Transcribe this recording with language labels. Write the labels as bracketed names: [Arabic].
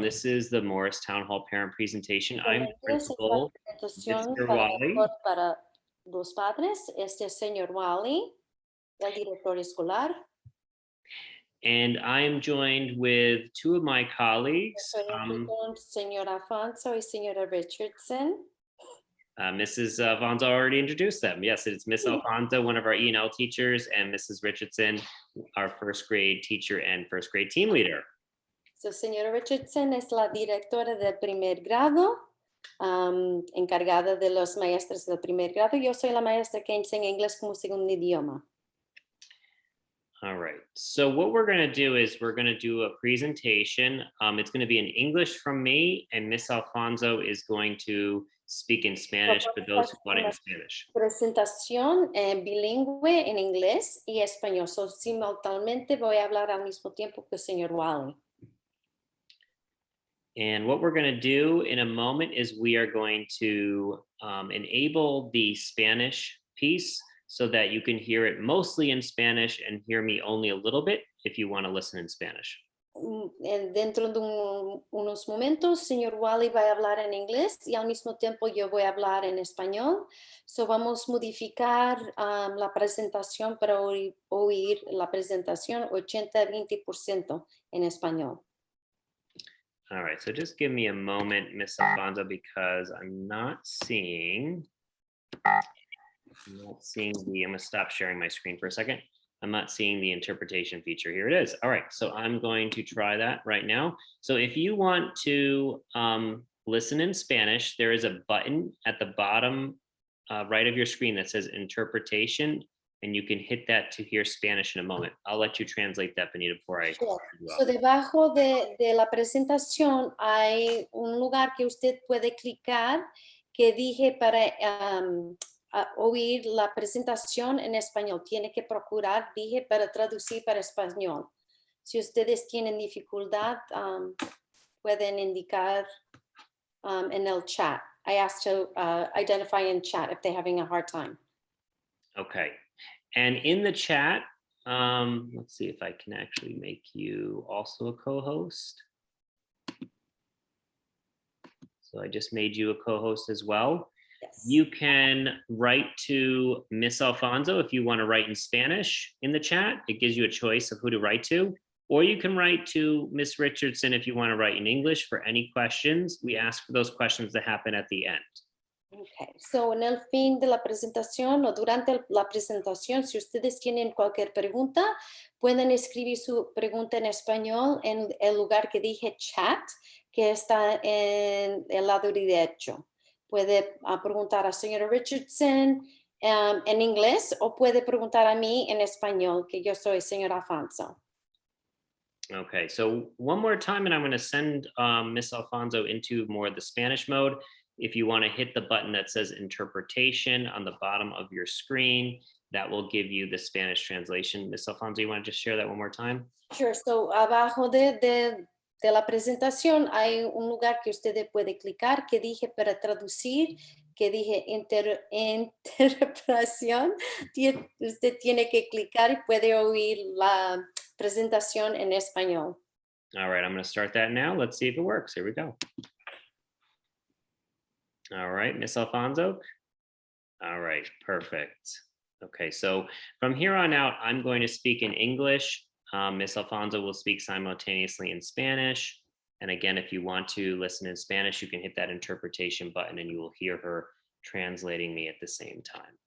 [English] This is the Morris Town Hall Parent Presentation. I'm the [Spanish] Bienvenidos a esta [English] principal, [Spanish] presentación [English] Mr. [Spanish] para, [English] Wally, [Spanish] para los padres. Este es el señor Wally, el director escolar. [English] and I am joined with two of my colleagues, [Spanish] Estoy aquí con señor Afonso y señora Richardson. [English] Mrs. Alfonso already introduced them. Yes, it's Miss [Spanish] Sí. [English] Alfonso, one of our E&L teachers, and Mrs. Richardson, our first grade teacher and first grade team leader. [Spanish] So, señora Richardson es la directora del primer grado, encargada de los maestros del primer grado. Yo soy la maestra que enseña inglés como segundo idioma. [English] All right. So what we're going to do is we're going to do a presentation. It's going to be in English from me, and Miss Alfonso is going to speak in Spanish for those who want it in Spanish. Presentación bilingüe en inglés y español. So, simultáneamente voy a hablar al mismo tiempo que el señor Wally. And what we're going to do in a moment is we are going to enable the Spanish piece so that you can hear it mostly in Spanish and hear me only a little bit if you want to listen in Spanish. [Spanish] Dentro de unos momentos, señor Wally va a hablar en inglés y al mismo tiempo yo voy a hablar en español. So vamos a modificar la presentación para oír la presentación 80-20% en español. [English] All right, so just give me a moment, Miss Alfonso, because I'm not seeing the, I'm gonna stop sharing my screen for a second. I'm not seeing the interpretation feature. Here it is. All right, so I'm going to try that right now. So if you want to listen in Spanish, there is a button at the bottom right of your screen that says interpretation, and you can hit that to hear Spanish in a moment. I'll let you translate that, Benita, before I. Sure. [Spanish] So debajo de la presentación hay un lugar que usted puede clicar que dije para oír la presentación en español. Tiene que procurar, dije, para traducir para español. Si ustedes tienen dificultad, pueden indicar en el chat. [English] I asked to identify in chat if they're having a hard time. Okay. And in the chat, let's see if I can actually make you also a co-host. So I just made you a co-host as well. Yes. You can write to Miss Alfonso if you want to write in Spanish in the chat. It gives you a choice of who to write to. Or you can write to Miss Richardson if you want to write in English for any questions. We ask for those questions to happen at the end. [Spanish] Okay, so en el fin de la presentación o durante la presentación, si ustedes tienen cualquier pregunta, pueden escribir su pregunta en español en el lugar que dije chat, que está en el lado derecho. Puede preguntar a señora Richardson en inglés o puede preguntar a mí en español, que yo soy señora Alfonso. [English] Okay, so one more time, and I'm going to send Miss Alfonso into more of the Spanish mode. If you want to hit the button that says interpretation on the bottom of your screen, that will give you the Spanish translation. Miss Alfonso, you want to just share that one more time? [Spanish] Sure, so abajo de la presentación hay un lugar que usted puede clicar que dije para traducir, que dije interpretación. Usted tiene que clicar y puede oír la presentación en español. [English] All right, I'm going to start that now. Let's see if it works. Here we go. All right, Miss Alfonso. All right, perfect. Okay, so from here on out, I'm going to speak in English. Miss Alfonso will speak simultaneously in Spanish. And again, if you want to listen in Spanish, you can hit that interpretation button and you will hear her translating me at the same time.